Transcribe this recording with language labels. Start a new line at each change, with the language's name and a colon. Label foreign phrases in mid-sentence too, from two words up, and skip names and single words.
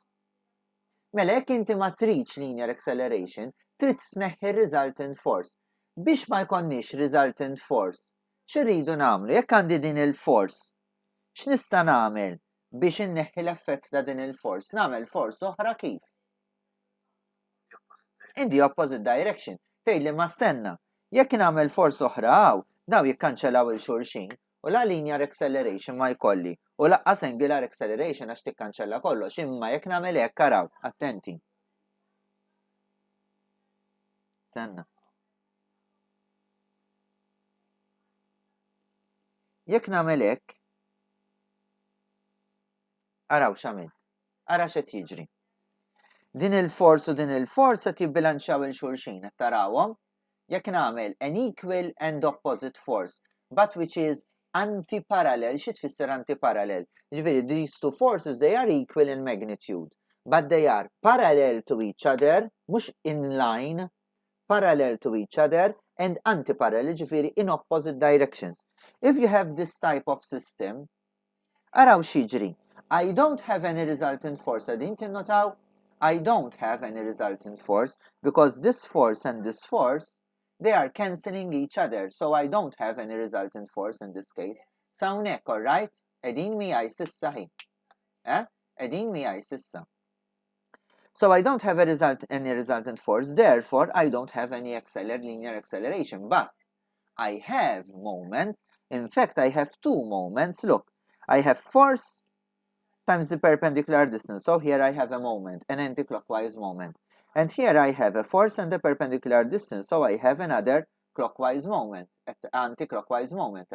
Maltese: Mela jekk inti ma tridx
English: linear acceleration,
Maltese: trid tneħħi
English: resultant force.
Maltese: Biex ma jkollniex
English: resultant force,
Maltese: x'irridu nagħmlu? Jekk għandi din il-force, x'nista' nagħmel biex inneħħi l-effett ta' din il-force? Nagħmel force oħra kif?
English: In the opposite direction.
Maltese: Tgħidli ma stenna, jekk nagħmel force oħra hawn, daw jikkanċellaw il-xulxin u la
English: linear acceleration
Maltese: ma jkolli u laqqas
English: angular acceleration
Maltese: għax tikkanċella kollox imma jekk nagħmel hekk araw, attenti. Stenna. Jekk nagħmel hekk araw x'għamilt. Ara x'qed jiġri. Din il-force u din il-force qed jibbilanċjaw il-xulxin qed tarawhom. Jekk nagħmel
English: an equal and opposite force, but which is anti-parallel.
Maltese: Xi tfisser anti-parallel?
English: Ġifieri these two forces they are equal in magnitude, but they are parallel to each other, mhux in line, parallel to each other and anti-parallel, ġifieri in opposite directions. If you have this type of system,
Maltese: araw x'jiġri.
English: I don't have any resultant force.
Maltese: Għadin tinnotaw?
English: I don't have any resultant force because this force and this force they are cancelling each other, so I don't have any resultant force in this case. Sawnek, alright? Edin miħaj sissa hi. Edin miħaj sissa. So I don't have any resultant force, therefore I don't have any linear acceleration, but I have moments. In fact, I have two moments. Look, I have force times the perpendicular distance. So here I have a moment, an anti-clockwise moment. And here I have a force and a perpendicular distance, so I have another clockwise moment, anti-clockwise moment.